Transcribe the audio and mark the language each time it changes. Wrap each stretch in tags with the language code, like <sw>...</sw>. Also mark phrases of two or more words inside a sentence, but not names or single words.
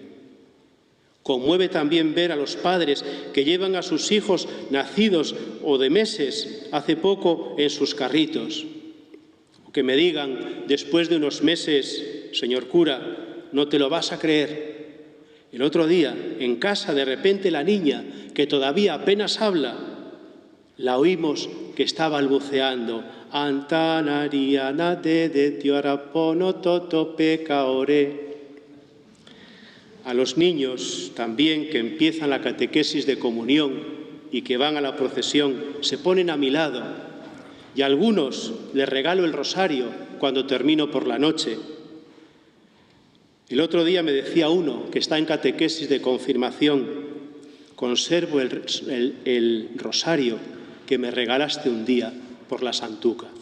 <es>Conmueve también ver a los padres que llevan a sus hijos nacidos o de meses hace poco en sus carritos. O que me digan después de unos meses, señor cura, no te lo vas a creer. El otro día, en casa, de repente la niña, que todavía apenas habla, la oímos que está balbuceando. Antanariana de tiarapono toto pecaore. A los niños también que empiezan la catequesis de comunión y que van a la procesión, se ponen a mi lado y a algunos les regalo el rosario cuando termino por la noche. El otro día me decía uno que está en catequesis de confirmación: conservo el rosario que me regalaste un día por la Santuca.</es>